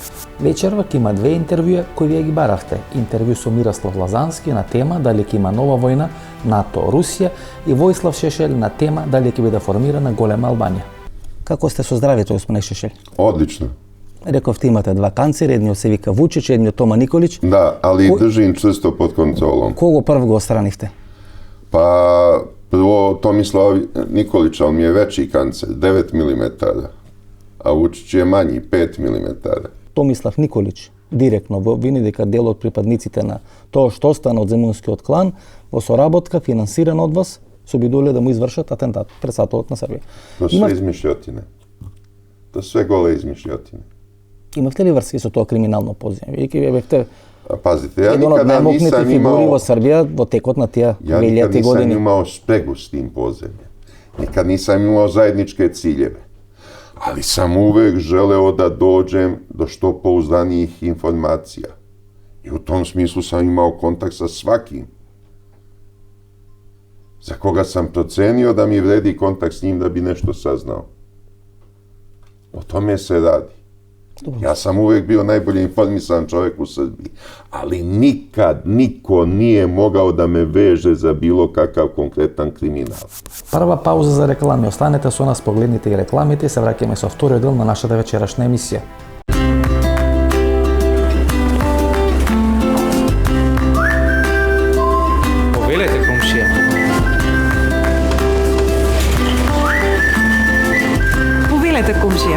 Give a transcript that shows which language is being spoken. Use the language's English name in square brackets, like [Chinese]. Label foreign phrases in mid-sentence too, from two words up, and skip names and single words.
[Macedonian] Вечерва ќе има две интервјуа кои вие ги баравте. Интервју со Мирослав Лазански на тема дали ќе има нова војна НАТО-Русија и Војслав Шешелј на тема дали ќе биде формирана голема Албанија. Како сте со здравието, господине Шешелј? [Serbian] Одлично. [Macedonian] Рековте имате два канцери, едниот се вика Вучич, едниот Тома Николич. [Serbian] Да, али држим чврсто под контролом. [Macedonian] Кого прв го отстранивте? [Serbian] Па, прво Tomislav Nikolić, on mi je veći kancer, 9 mm, a Vučić je manji, 5 mm. [Macedonian] Томислав Николич директно во обвини дека дел од припадниците на тоа што остана од земунскиот клан во соработка финансирана од вас се обидувале да му извршат атентат пред сатовот на Србија. [Serbian] To sve izmišljotine. To sve gole izmišljotine. [Macedonian] Имавте ли врски со тоа криминално позивање? Веќе вие бевте [Serbian] Pazite, ja [Macedonian] еден од [Serbian] nikada [Macedonian] најмокните [Serbian] nisam [Macedonian] фигури [Serbian] imao... [Macedonian] во Србија во текот на тие 2000 години. [Serbian] imao spregu s tim podzemljem. Nikad nisam imao zajedničke ciljeve. Ali sam uvek želeo da dođem do što pouzdanijih informacija. I u tom smislu sam imao kontakt sa svakim. Za koga sam procenio da mi vredi kontakt s njim da bi nešto saznao. O tome se radi. Ja sam uvek bio najbolje informisan čovjek u Srbiji, ali nikad niko nije mogao da me veže za bilo kakav konkretan kriminal. [Macedonian] Прва пауза за реклами. Останете со нас, погледнете и рекламите и се враќаме со вториот дел на нашата вечерашна емисија. Повелете, комшија. Повелете, комшија.